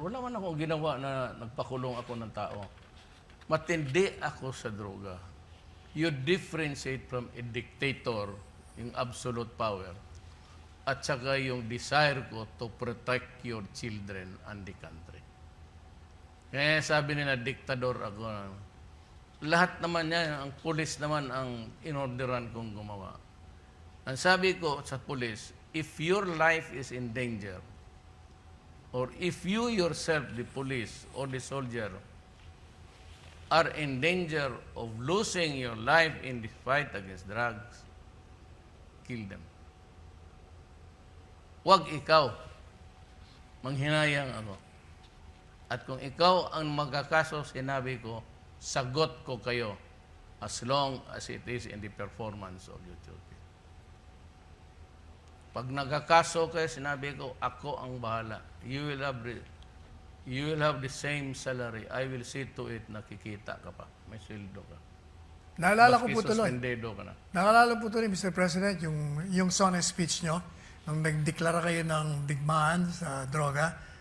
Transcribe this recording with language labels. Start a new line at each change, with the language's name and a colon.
Filipino: Wala man akong ginawa na nagpakulong ako ng tao. Matindi ako sa droga.
English: You differentiate from a dictator, yung absolute power,
Filipino: at saka yung
English: desire ko to protect your children and the country.
Filipino: Kaya sabi nila, diktador ako. Lahat naman yan, ang pulis naman ang inorderan kong gumawa. Ang sabi ko sa pulis,
English: if your life is in danger, or if you yourself, the police or the soldier, are in danger of losing your life in the fight against drugs, kill them.
Filipino: Huwag ikaw. Manghinayang ako. At kung ikaw ang magkakaso, sinabi ko, sagot ko kayo
English: as long as it is in the performance of YouTube.
Filipino: Pag nagkakaso kayo, sinabi ko, ako ang bahala.
English: You will have the same salary. I will see to it
Filipino: na kikita ka pa. May sweldo ka. Naalala ko po Baski tuloy. suspendedo ka na. Naalala po tuloy, Mr. President, yung sonnet speech nyo, nung nagdeklara kayo ng digmaan sa droga.